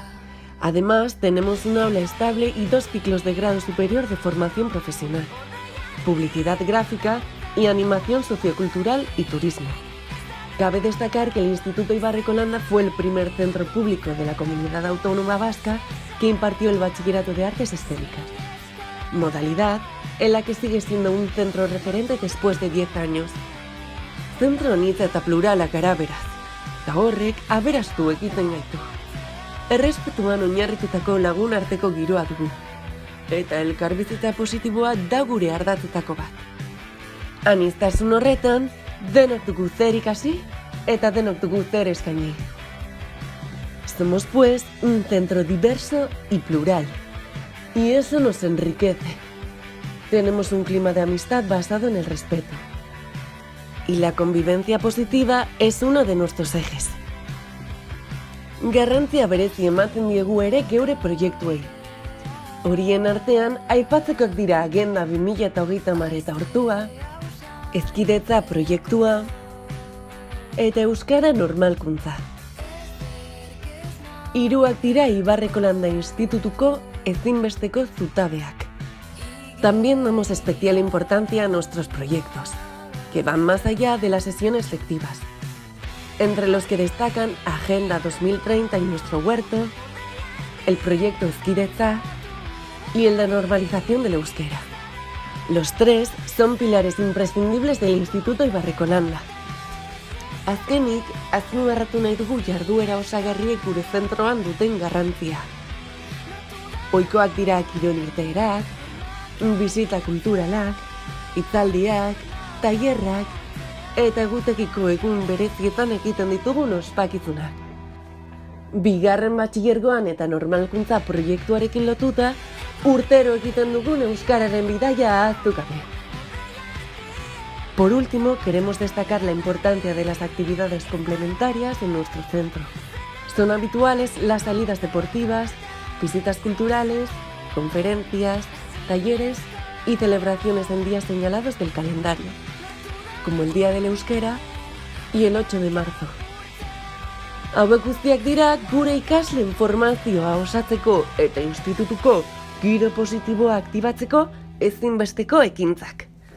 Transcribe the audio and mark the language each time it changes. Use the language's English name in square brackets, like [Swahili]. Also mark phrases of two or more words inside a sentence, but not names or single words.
[Spanish] Además, tenemos un aula estable y 2 ciclos de grado superior de formación profesional, publicidad gráfica y animación sociocultural y turismo. Cabe destacar que el Instituto Ibarreko Landa fue el primer centro público de la Comunidad Autónoma Vasca que impartió el bachillerato de artes escénicas, modalidad en la que sigue siendo un centro referente después de 10 años. [Basque] Zentro anitza eta pluralak gara beraz, eta horrek aberastu egiten gaitu. Errespetuan oinarritutako lagun arteko giroa dugu, eta elkarbizitza positiboa da gure ardatzetako bat. Aniztasun horretan, denok dugu zer ikasi eta denok dugu zer eskaini. [Spanish] Somos pues un centro diverso y plural, y eso nos enriquece. Tenemos un clima de amistad basado en el respeto. Y la convivencia positiva es uno de nuestros ejes. [Basque] Garrantzia berezi ematen diegu ere geure proiektuei. Horien artean, aipatzekoak dira Agenda 2030 eta Ortua, Hezkidetza proiektua eta Euskara normalkuntza. Hiruak dira Ibarreko Landa Institutuko ezinbesteko zutabeak. [Spanish] También damos especial importancia a nuestros proyectos, que van más allá de las sesiones lectivas, entre los que destacan Agenda 2030 y Nuestro Huerto, el proyecto Hezkidetza y el de normalización del euskera. Los 3 son pilares imprescindibles del Instituto Ibarreko Landa. [Basque] Azkenik, azpimarratu nahi dugu jarduera osagarriek gure zentroan duten garrantzia. Ohikoak dira kirol irteerak, bisita kulturalak, hitzaldiak, tailerrak eta egutegiko egun berezietan egiten ditugun ospakizunak. 2. batxilergoan eta normalkuntza proiektuarekin lotuta, urtero egiten dugun euskararen bidaia ahaztu gabe. [Spanish] Por último, queremos destacar la importancia de las actividades complementarias en nuestro centro. Son habituales las salidas deportivas, visitas culturales, conferencias, talleres y celebraciones en días señalados del calendario, como el Día del Euskera y el 8 de marzo. [Basque] Hauek guztiak dira gure ikasleen formazioa osatzeko eta institutuko giro positiboa aktibatzeko ezinbesteko ekintzak.